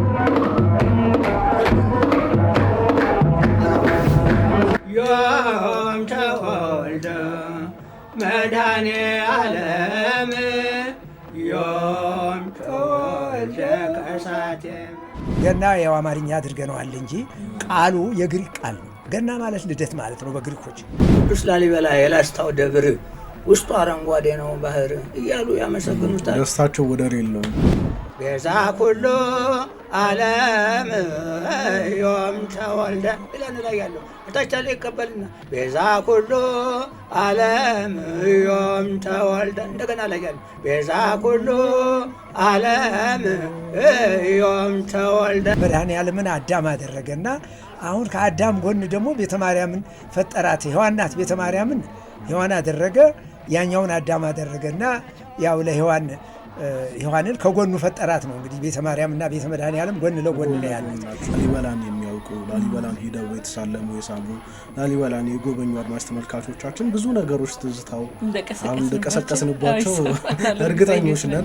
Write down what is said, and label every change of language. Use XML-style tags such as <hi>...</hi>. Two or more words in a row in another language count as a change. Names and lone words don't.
<gez>ዮም ተወልደ መድኃኔ ዓለም ዮም ተወልደ ከሳቴ።</gez> <am>ገና ያው አማርኛ አድርገነዋል እንጂ ቃሉ የግሪክ ቃል ነው። ገና ማለት ልደት ማለት ነው በግሪኮች። ቅዱስ ላሊበላ የላስታው ደብር ውስጡ አረንጓዴ ነው ባህር እያሉ ያመሰግኑታል። ደስታቸው ወደር የለውም።</am> <gez>ቤዛ ኩሉ ዓለም ዮም ተወልደ</gez> <am>ብለን ላይ ያለው እታች ላይ ይቀበልና</am> <gez>ቤዛ ኩሉ ዓለም ዮም ተወልደ</gez> <am>እንደገና ላይ ያለው</am> <gez>ቤዛ ኩሉ ዓለም ዮም ተወልደ።</gez> <am>መድኃኔዓለምን አዳም አደረገና አሁን ከአዳም ጎን ደግሞ ቤተ ማርያምን ፈጠራት። ሔዋን ናት ቤተ ማርያምን ሔዋን አደረገ። ያኛውን አዳም አደረገና ያው ለሔዋን ሔዋንን ከጎኑ ፈጠራት ነው። እንግዲህ ቤተ ማርያምና ቤተ መድኃኔዓለም ጎን ለጎን ነው ያሉት። ላሊበላን የሚያውቁ ላሊበላን ሄደው የተሳለሙ የሳሙ ላሊበላን የጎበኙ አድማጭ ተመልካቾቻችን ብዙ ነገሮች ትዝታው አሁን እንደቀሰቀስንባቸው እርግጠኞች ነን።</am>